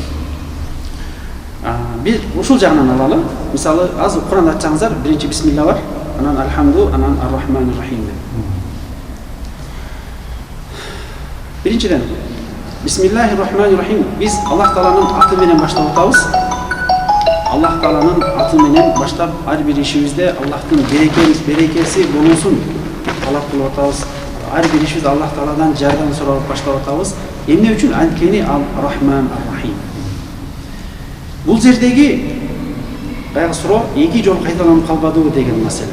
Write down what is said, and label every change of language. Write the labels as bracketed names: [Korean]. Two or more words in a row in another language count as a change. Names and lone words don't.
[Kyrgyz] Бир ушул жагынан алалы. Мисалы, азыр Кур'анда ачсаңыздар, биринчи бисмилла бар, анан альхамду, анан ар-рахманир-рахим. [Arabic] Биринчиден, بسم الله الرحمن الرحيم. [Kyrgyz] Биз Аллах Тааланын аты менен баштап атабыз. Аллах Тааланын аты менен баштап ар бир ишибизде Аллахтын берекеси болуусун талап кылып атабыз. Ар бир ишибиз Allah Taala'дан жардам сурап баштап атабыз. Эмне үчүн? Анткени [Arabic] الرحمن الرحيم. [Kyrgyz] Бул жердеги баягы суроо эки жолу кайталанып калбадыбы деген маселе.